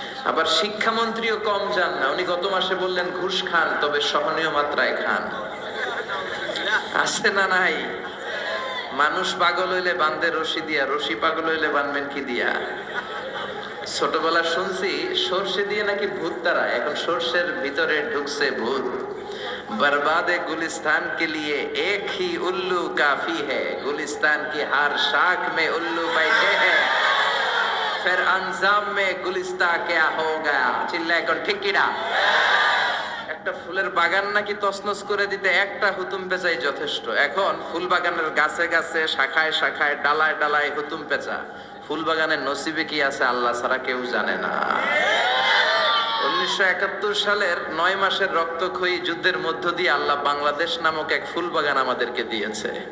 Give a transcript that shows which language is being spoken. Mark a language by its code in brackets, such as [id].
[bn] আবার শিক্ষামন্ত্রীও কম যান না, উনি গত মাসে বললেন ঘুষ খান তবে সহনীয় মাত্রায় খান। আছে না নাই? মানুষ পাগল হইলে বান্ধে রশি দিয়া, রশি পাগল হইলে বানবেন কি দিয়া? ছোটবেলা শুনছি সর্ষে দিয়ে নাকি ভূত তাড়ায়, এখন সর্ষের ভিতরে ঢুকছে ভূত। [hi] बर्बाद गुलिस्तान के लिए एक ही उल्लू काफी है, गुलिस्तान की हर शाख में उल्लू बैठे हैं, फिर अंजाम में गुलिस्ता क्या हो गया? चिल्लाए कोन ठीक की ना? [bn] একটা ফুলের বাগান নাকি তছনছ করে দিতে একটা হুতুম পেঁচাই যথেষ্ট। এখন ফুল বাগানের গাছে গাছে, শাখায় শাখায়, ডালায় ডালায় হুতুম পেঁচা। ফুল বাগানের নসিবে কি আছে আল্লাহ ছাড়া কেউ জানে না। 1971 সালের 9 মাসের রক্তক্ষয়ী যুদ্ধের মধ্য দিয়ে আল্লাহ বাংলাদেশ নামক এক ফুল বাগান আমাদেরকে দিয়েছে।